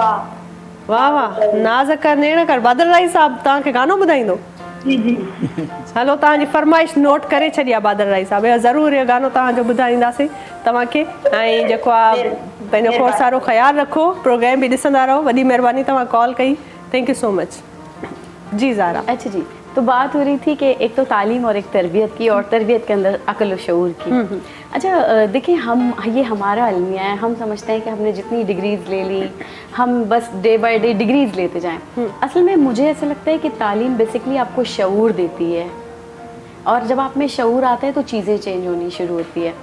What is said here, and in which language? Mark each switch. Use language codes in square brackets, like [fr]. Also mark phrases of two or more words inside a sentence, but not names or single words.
[sd] वाह वाह, नाज़ कर नेण कर। बादल राई साहब तव्हांखे गानो ॿुधाईंदो? जी जी। हलो, तव्हांजी फरमाइश नोट करे छॾी आहे बादल राई साहब, ज़रूरु इहो गानो तव्हांजो ॿुधाईंदासीं तव्हांखे। ऐं जेको आहे पंहिंजो खोड़ सारो ख़्यालु रखो, प्रोग्राम बि ॾिसंदा रहो। वॾी महिरबानी तव्हां कॉल कई, [en] Thank you so much. [sd] जी ज़ारा। [ur] اچھا جی، تو بات ہو رہی تھی کہ ایک تو تعلیم اور ایک تربیت کی، اور تربیت کے اندر عقل اور شعور کی. اچھا دیکھیے، ہم یہ ہمارا المیہ ہے، ہم سمجھتے ہیں کہ ہم نے جتنی ڈگریز لے لی، ہم بس [en] day by day [ur] ڈگریز لیتے جائیں. اصل میں مجھے ایسا لگتا ہے کہ تعلیم بیسکلی آپ کو شعور دیتی ہے، اور جب آپ میں شعور آتا ہے تو چیزیں چینج ہونی شروع ہوتی ہے.